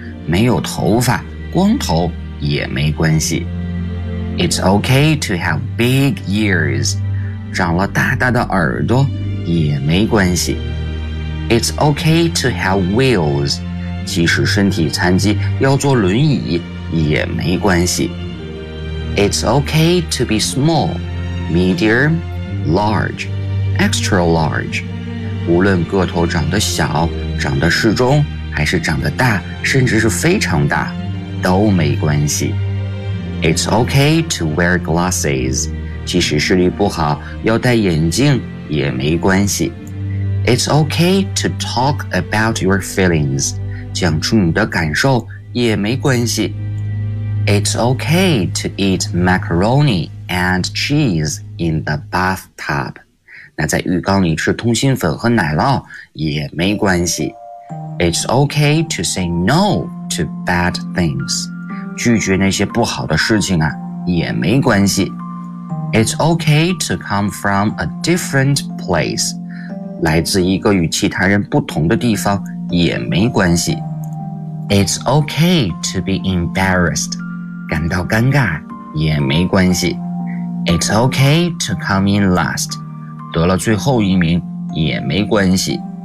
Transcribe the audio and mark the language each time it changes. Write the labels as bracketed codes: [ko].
[zh] 没有头发，光头也没关系。 [en] It's okay to have big ears. [zh] 长了大大的耳朵也没关系。 [en] It's okay to have wheels. [zh] 即使身体残疾，要坐轮椅也没关系。 [en] It's okay to be small, medium, large, extra large. [zh] 无论个头长得小、长得适中，还是长得大，甚至是非常大，都没关系。 [en] It's okay to wear glasses. [zh] 即使视力不好，要戴眼镜也没关系。 [en] It's okay to talk about your feelings. [zh] 讲出你的感受也没关系。 [en] It's okay to eat macaroni and cheese in the bathtub. [zh] 那在浴缸里吃通心粉和奶酪也没关系。 [en] It's okay to say no to bad things. [zh] 拒绝那些不好的事情啊，也没关系。 [en] It's okay to come from a different place. [zh] 来自一个与其他人不同的地方也没关系。 [en] It's okay to be embarrassed. [zh] 感到尴尬也没关系。 [en] It's okay to come in last. [zh] 得了最后一名也没关系。